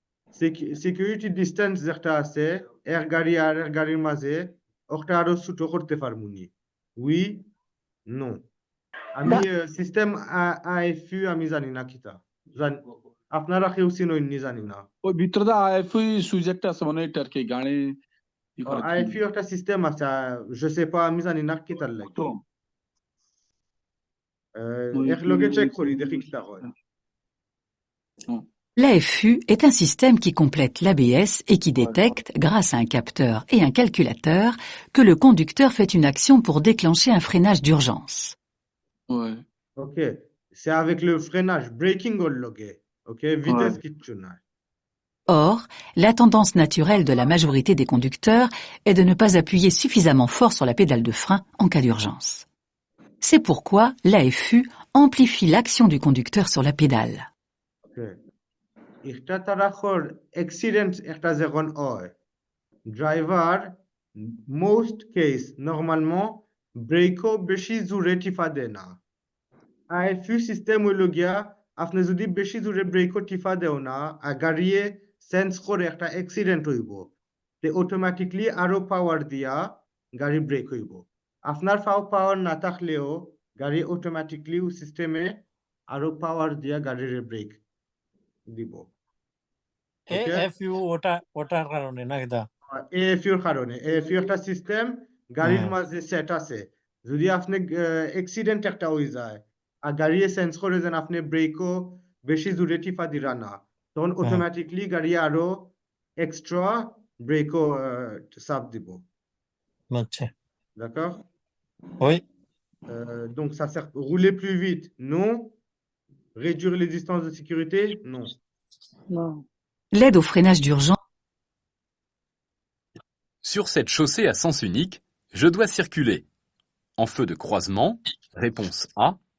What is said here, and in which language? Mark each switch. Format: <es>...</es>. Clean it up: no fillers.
<bn>security distance যেটা আছে এক গাড়ি আর এক গাড়ির মাঝে ওটা আরো ছোট করতে পারমুনি</bn> <fr>oui non</fr> <bn>আমি সিস্টেম আইএফইউ আমি জানি না কিটা আপনারা কেউ চিনেননি জানি না ওই ভিতরে আইএফই সুইচ একটা আছে মানে এটা আর কি গাড়ি আইএফইউ একটা সিস্টেম আছে</bn> <fr>je sais pas</fr> <bn>আমি জানি না কিটার লাগে এক লগে চেক করি দেখি কিটা হয়</bn> <fr>Non. L'AFU est un système qui complète l'ABS et qui détecte, grâce à un capteur et un calculateur, que le conducteur fait une action pour déclencher un freinage d'urgence. Ouais. Ok, c'est avec le freinage, braking au loge. Ok, vitesse Ouais. qui tue. Or, la tendance naturelle de la majorité des conducteurs est de ne pas appuyer suffisamment fort sur la pédale de frein en cas d'urgence. C'est pourquoi l'AFU amplifie l'action du conducteur sur la pédale.</fr> <en>Ok.</en> <bn>একটা তারাখর accident একটা যখন হয় driver most case normalement ব্রেকও বেশি জোরে টিপা দেয় না আইএফইউ system হইল গিয়া আপনি যদি বেশি জোরে ব্রেকও টিপা দেও না আর গাড়িয়ে সেন্স করে একটা অ্যাক্সিডেন্ট হইব তে অটোমেটিকলি আরো পাওয়ার দিয়া গাড়ি ব্রেক হইব আপনার পাওয়ার না থাকলেও গাড়ি অটোমেটিকলি সিস্টেমে আরো পাওয়ার দিয়া গাড়ির ব্রেক দিব ওকে AFU ওটার কারণে না এটা এএফইউর কারণে এএফইউ একটা সিস্টেম গাড়ির মাঝে সেট আছে যদি আপনি অ্যাক্সিডেন্ট একটা হয়ে যায় আর গাড়ি সেন্স করে যেন আপনি ব্রেকও বেশি জোরে টিপা দিরা না তখন অটোমেটিকলি গাড়ি আরো এক্সট্রা ব্রেকও চাপ দিব আচ্ছা</bn> <fr>d'accord oui donc ça sert rouler plus vite non réduire les distances de sécurité non Non. L'aide au freinage d'urgence Sur cette chaussée à sens unique, je dois circuler. En feu de croisement, réponse A.</fr>